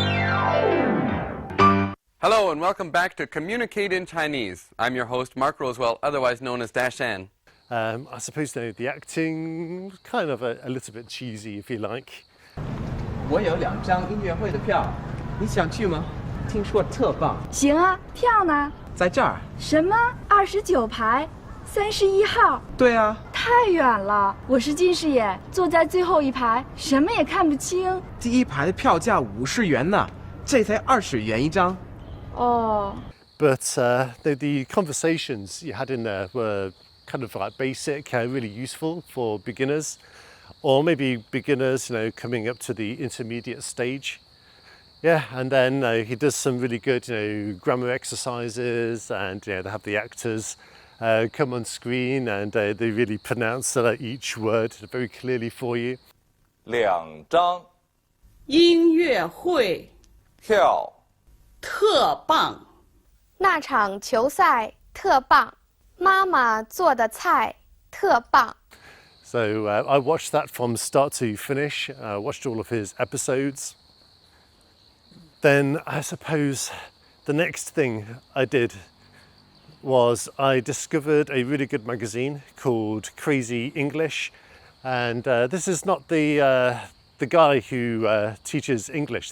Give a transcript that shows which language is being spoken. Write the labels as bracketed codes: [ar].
[en] Hello and welcome back to Communicate in Chinese. I'm your host Mark Rosewell, otherwise known as Dashan. I suppose the acting kind of a little bit cheesy, if you like. [zh] 我有2张音乐会的票，你想去吗？听说特棒。行啊，票呢？在这儿。什么？29排，31号？对啊。太远了，我是近视眼，坐在最后一排，什么也看不清。第一排的票价50元呢，这才20元一张。哦。 [en] But the conversations you had in there were kind of like basic, really useful for beginners, or maybe beginners, coming up to the intermediate stage. Yeah, and then he does some really good, grammar exercises, and they have the actors come on screen and they really pronounce each word very clearly for you. [zh] 2张音乐会票特棒，那场球赛特棒，妈妈做的菜特棒。 [en] So I watched that from start to finish. I watched all of his episodes. Then I suppose the next thing I did was I discovered a really good magazine called Crazy English, and this is not the guy who teaches English.